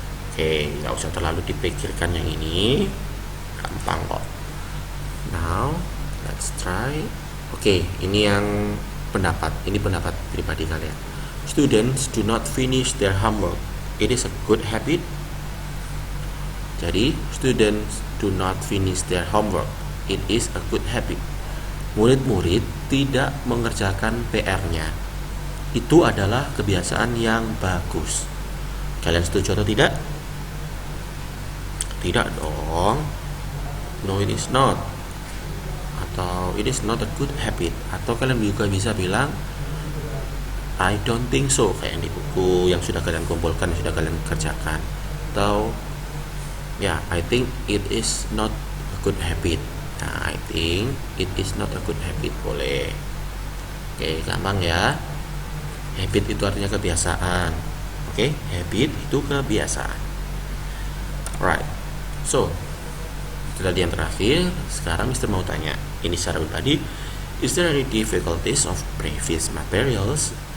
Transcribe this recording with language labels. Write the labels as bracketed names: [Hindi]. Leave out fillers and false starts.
[Indonesian] Oke, nggak usah terlalu dipikirkan yang ini, gampang kok. [English] Now, let's try. [Indonesian] Oke, ini yang pendapat. Ini pendapat pribadi kalian. [English] Students do not finish their homework. It is a good habit. [Indonesian] Jadi, [English] students do not finish their homework. It is a good habit. [Indonesian] Murid-murid tidak mengerjakan PR-nya. Itu adalah kebiasaan yang bagus. Kalian setuju atau tidak? Tidak dong. [English] No, it is not. [Indonesian] Atau [English] it is not a good habit. [Indonesian] Atau kalian juga bisa bilang [English] I don't think so, [Indonesian] kayak yang di buku yang sudah kalian kumpulkan, yang sudah kalian kerjakan. Atau ya, [English] I think it is not a good habit. [Indonesian] Nah, [English] I think it is not a good habit. [Indonesian] Boleh. Oke, gampang ya. Habit itu artinya kebiasaan. Oke, habit itu kebiasaan. [English] Right. So, [Indonesian] itu tadi yang terakhir. Sekarang Mister mau tanya, ini secara pribadi, [English] is there any difficulties of previous materials?